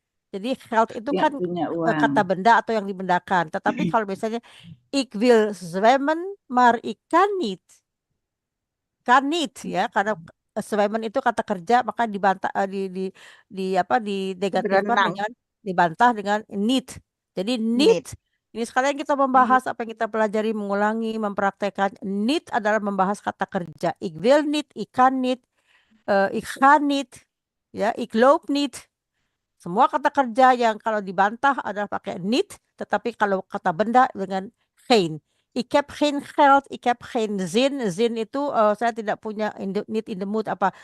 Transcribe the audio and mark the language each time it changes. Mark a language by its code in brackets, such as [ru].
[id] Jadi geld itu kan kata benda atau yang dibendakan. Tetapi kalau misalnya [nl] ik wil zwemmen, maar ik kan niet. Kan niet [id] ya, karena zwemmen itu kata kerja maka dibantah dinegatifkan dengan dibantah dengan niet. Jadi niet. Ini sekalian kita membahas apa yang kita pelajari, mengulangi, mempraktekkan. Niet adalah membahas kata kerja. [nl] Ik wil niet, ik kan niet. Ik ga niet, ya, ik loop niet. [id] Semua kata kerja yang kalau dibantah adalah pakai niet, tetapi kalau kata benda dengan geen. [nl] Ik heb geen geld, ik heb geen zin. [id] Zin itu saya tidak punya niet [en] in the mood [id] apa.